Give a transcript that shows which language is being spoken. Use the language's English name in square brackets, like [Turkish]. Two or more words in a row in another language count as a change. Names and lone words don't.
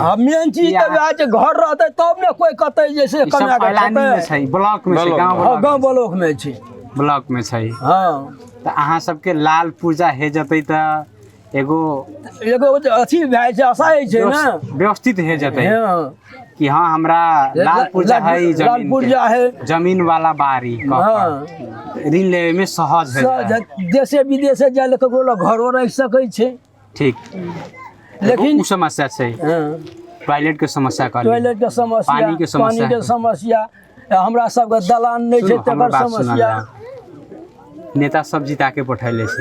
[Maithili] आ मेन चीज तऽ वएह छै, घर रहतै तब ने कोई कतै जे से ई सब कमा के पलानी में खेतै। छै, ब्लॉक में छै, हाँ, गाँव ब्लॉक में छै। ब्लॉक में छै। हाँ, त अहाँ सबके लाल पूजा हे जतै त एगो अथी भए छै, आशा छै ना, व्यवस्थित हे जतै हाँ। कि हाँ हमरा लाल पूजा है, लाल पूजा है, जमीन वाला बारी हाँ। ऋण लेवे में सहज है। देशे विदेशे जाए ककरो घरो रह सकै छै। ठीक, लेकिन उ समस्या छै। हाँ, टॉयलेट के समस्या कहली, टॉयलेट के समस्या, पानी के समस्या, पानी के समस्या, हमरा सबके दलान नहीं छै तकर समस्या। नेता सब जिता के पठैले छै,